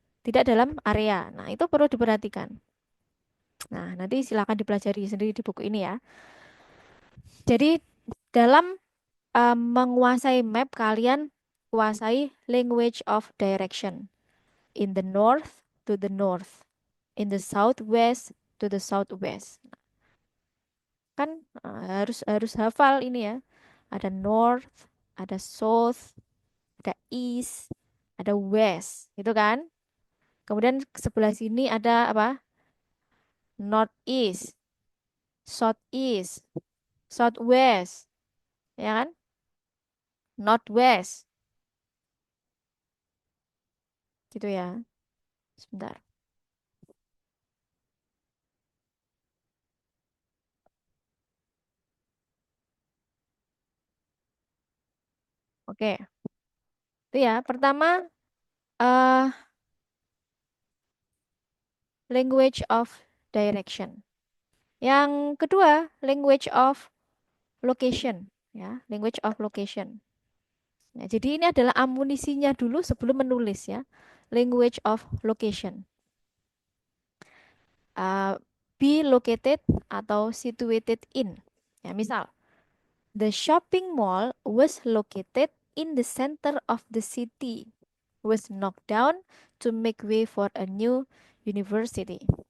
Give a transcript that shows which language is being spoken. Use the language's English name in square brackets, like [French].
[Indonesian] Tidak dalam area. Nah, itu perlu diperhatikan. Nah, nanti silakan dipelajari sendiri di buku ini ya. Jadi dalam menguasai map kalian kuasai language of direction. [English] In the north to the north, in the southwest to the southwest. [Indonesian] Kan harus harus hafal ini ya. Ada north, ada south, ada east, ada west, gitu kan? Kemudian sebelah sini ada apa? [English] North east, south east, southwest, ya kan? [Indonesian] Northwest, gitu ya. Sebentar. Oke, itu ya. Pertama, eh language of direction. Yang kedua, language of location, ya, language of location. Nah, jadi ini adalah amunisinya dulu sebelum menulis ya. [English] Language of location. Uh, be located atau situated in. [Indonesian] Ya, misal, [English] the shopping mall was located in the center of the city. Was knocked down to make way for a new university.